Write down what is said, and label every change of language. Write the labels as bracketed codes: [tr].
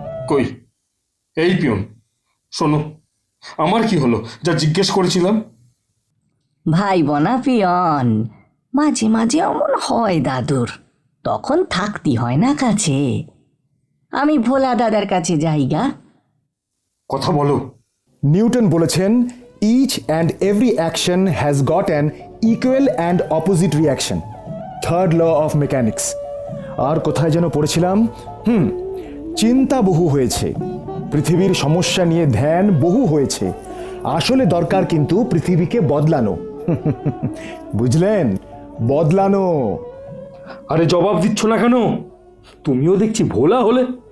[bn] কই, এই পিয়ন, শোনো, আমার কি হলো যা জিজ্ঞেস করেছিলাম? ভাই বোনা পিয়ন, মাঝে মাঝে অমন হয় দাদুর, তখন থাকতে হয় না কাছে। আমি ভোলা দাদার কাছে যাইগা। কথা বলো। [en] Newton [bn] বলেছেন, [en] each and every action has got an equal and opposite reaction. Third law of mechanics. [bn] আর কোথায় যেন পড়েছিলাম, চিন্তা বহু হয়েছে, পৃথিবীর সমস্যা নিয়ে ধ্যান বহু হয়েছে, আসলে দরকার কিন্তু পৃথিবীকে বদলানো। বুঝলেন? বদলানো। আরে জবাব দিচ্ছ না কেন? তুমিও দেখছি ভোলা হলে।